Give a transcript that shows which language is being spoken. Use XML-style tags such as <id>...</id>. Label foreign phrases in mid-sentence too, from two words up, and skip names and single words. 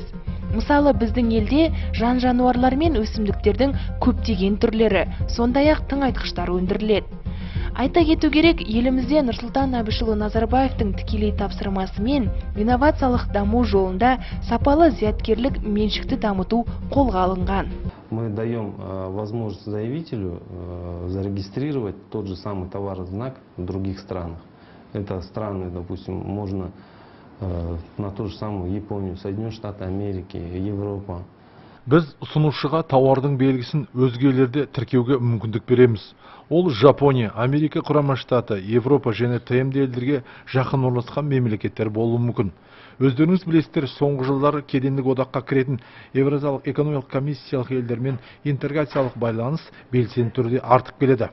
<kk>Мысалы, біздің елде жан-жануарлар мен өсімдіктердің көптеген түрлері, сондай-ақ тыңайтқыштар өндіріледі. Айта кету керек, елімізде Нұрсұлтан Әбішұлы Назарбаевтың тікелей тапсырмасымен инновациялық даму жолында сапалы зияткерлік меншікті дамыту қолға алынған.</kk> <ru>Мы даем возможность заявителю зарегистрировать тот же самый товарознак в других странах. Это страны, допустим, можно на ту же самую Японию, Соединенные Штаты Америки, Европа.</ru> <kk>Біз ұсынушыға тауардың белгісін өзгелерде тіркеуге мүмкіндік береміз. Ол Жапония, Америка құрама штаты, Европа және ТМД елдерге жақын орналасқан мемлекеттер болуы мүмкін. Өздеріңіз білесіздер, соңғы жылдары кедендік одаққа кіретін Евразиялық экономикалық комиссиялық елдермен интеграциялық байланыс белсенді түрде артып келеді.</kk>